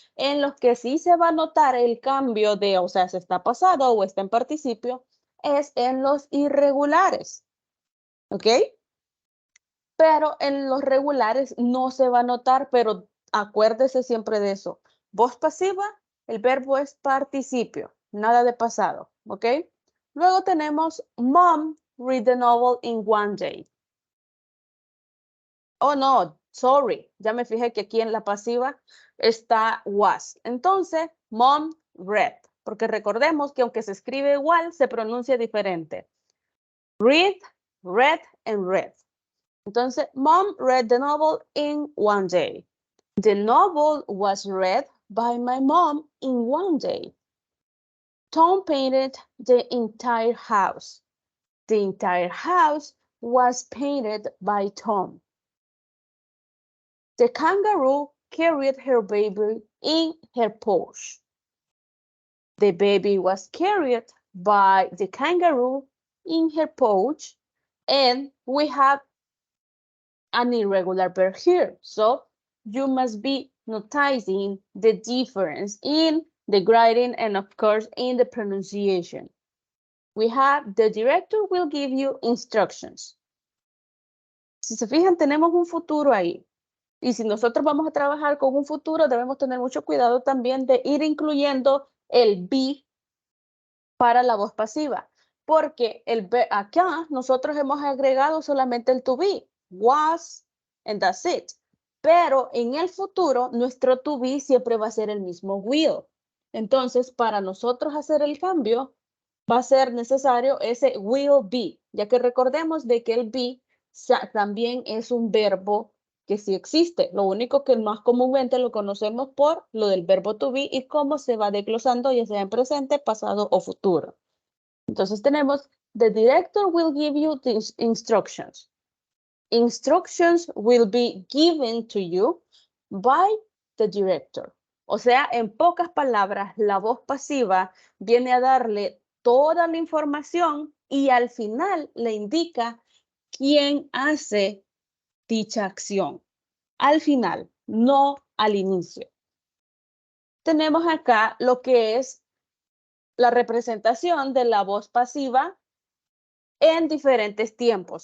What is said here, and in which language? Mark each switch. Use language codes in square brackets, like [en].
[es] En los que sí se va a notar el cambio de, o sea, si está pasado o está en participio, es en los irregulares. ¿Ok? Pero en los regulares no se va a notar, pero acuérdese siempre de eso. Voz pasiva, el verbo es participio, nada de pasado, ¿ok? Luego tenemos [en] Mom read the novel in one day. Oh, no, sorry, [es] ya me fijé que aquí en la pasiva está was. Entonces, [en] Mom read, [es] porque recordemos que aunque se escribe igual, se pronuncia diferente. [en] Read, read, and read. [es] Entonces, [en] Mom read the novel in one day. The novel was read by my mom in one day. Tom painted the entire house. The entire house was painted by Tom. The kangaroo carried her baby in her pouch. The baby was carried by the kangaroo in her pouch, and we have an irregular verb here. So you must be noticing the difference in the grading and of course in the pronunciation. We have the director will give you instructions. [es] Si se fijan, tenemos un futuro ahí. Y si nosotros vamos a trabajar con un futuro, debemos tener mucho cuidado también de ir incluyendo el be para la voz pasiva. Porque acá nosotros hemos agregado solamente el to be, [en] was, and that's it. [es] Pero en el futuro, nuestro to be siempre va a ser el mismo will. Entonces, para nosotros hacer el cambio, va a ser necesario ese will be, ya que recordemos de que el be también es un verbo que sí existe. Lo único que más comúnmente lo conocemos por lo del verbo to be y cómo se va desglosando, ya sea en presente, pasado o futuro. Entonces tenemos, [en] the director will give you the instructions. Instructions will be given to you by the director. [es] O sea, en pocas palabras, la voz pasiva viene a darle toda la información y al final le indica quién hace dicha acción. Al final, no al inicio. Tenemos acá lo que es la representación de la voz pasiva en diferentes tiempos.